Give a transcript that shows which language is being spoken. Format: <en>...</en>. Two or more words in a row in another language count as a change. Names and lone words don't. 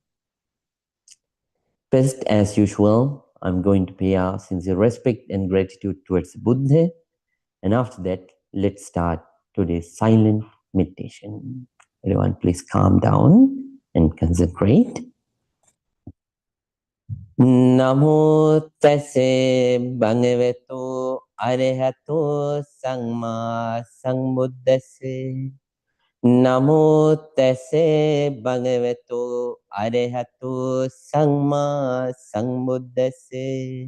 <en>First, as usual, I'm going to pay our sincere respect and gratitude towards Buddha. And after that, let's start today's silent meditation. Everyone, please calm down and concentrate.</en> <pi>Namo tase bhagavato arahato samma sambuddhase. Namo tase bhagavato arahato samma sambuddhase.</pi>